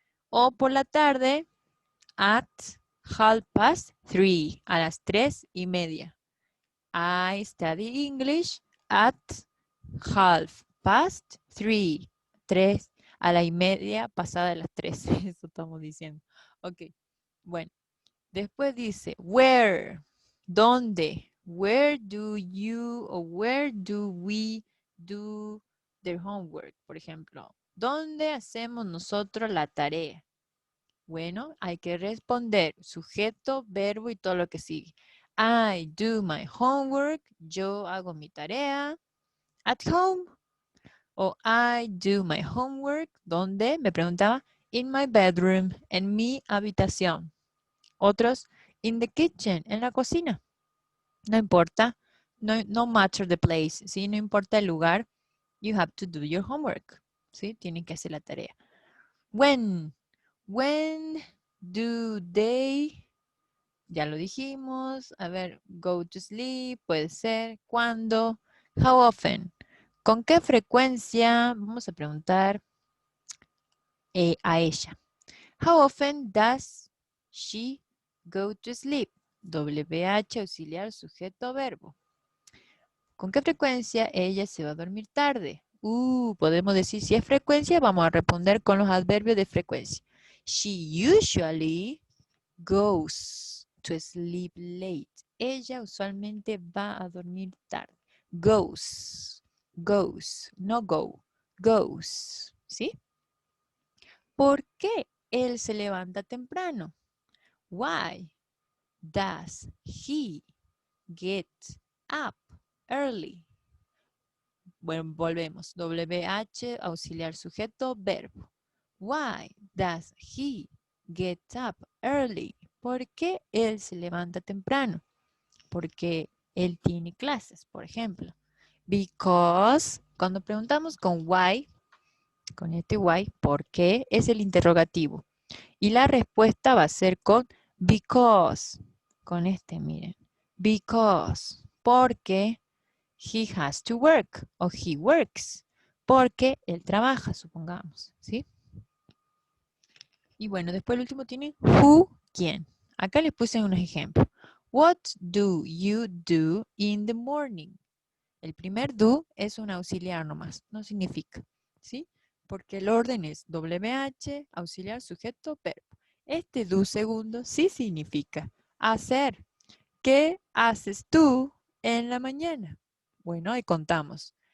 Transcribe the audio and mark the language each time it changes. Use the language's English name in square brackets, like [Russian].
[Spanish] O por la tarde, [English] at 3:30, [Spanish] a las 3:30. [English] I study English at 3:30. [Spanish] 3 a la y media pasada de las 3. Eso estamos diciendo. Ok. Bueno. Después dice, where, ¿dónde? [English] Where do you o where do we do the homework? [Spanish] Por ejemplo, ¿dónde hacemos nosotros la tarea? Bueno, hay que responder sujeto, verbo y todo lo que sigue. [English] I do my homework. [Spanish] Yo hago mi tarea [English] at home. [Spanish] O [English] I do my homework. [Spanish] ¿Dónde? Me preguntaba. [English] In my bedroom. [Spanish] En mi habitación. Otros, [English] in the kitchen, [Spanish] en la cocina. No importa. [English] No matter the place. ¿Sí? [Spanish] No importa el lugar. [English] You have to do your homework. [Spanish] ¿Sí? Tienen que hacer la tarea. [English] When do they, [Spanish] ya lo dijimos. A ver, [English] go to sleep, [Spanish] puede ser. ¿Cuándo? [English] How often? [Spanish] ¿Con qué frecuencia? Vamos a preguntar a ella. [English] How often does she go to sleep? [Spanish] WH, auxiliar, sujeto, verbo. ¿Con qué frecuencia ella se va a dormir tarde? Podemos decir si es frecuencia, vamos a responder con los adverbios de frecuencia. [English] She usually goes to sleep late. [Spanish] Ella usualmente va a dormir tarde. [English] Goes, no go, goes, [Spanish] ¿sí? ¿Por qué él se levanta temprano? [English] Why does he get up early? [Spanish] Bueno, volvemos. [English] WH, [Spanish] auxiliar sujeto, verbo. [English] Why does he get up early? [Spanish] ¿Por qué él se levanta temprano? Porque él tiene clases, por ejemplo. Because, cuando preguntamos con why, con este why, ¿por qué? Es el interrogativo. Y la respuesta va a ser con because. Con este, miren. Because. [English] Porque he has to work o he works. [Spanish] Porque él trabaja, supongamos. ¿Sí? Y bueno, después el último tiene who, quién. Acá les puse unos ejemplos. [English] What do you do in the morning? [Spanish] El primer do es un auxiliar nomás, no significa, ¿sí? Porque el orden es WH, auxiliar, sujeto, verbo. Este do segundo sí significa hacer. ¿Qué haces tú en la mañana? Bueno, ahí contamos.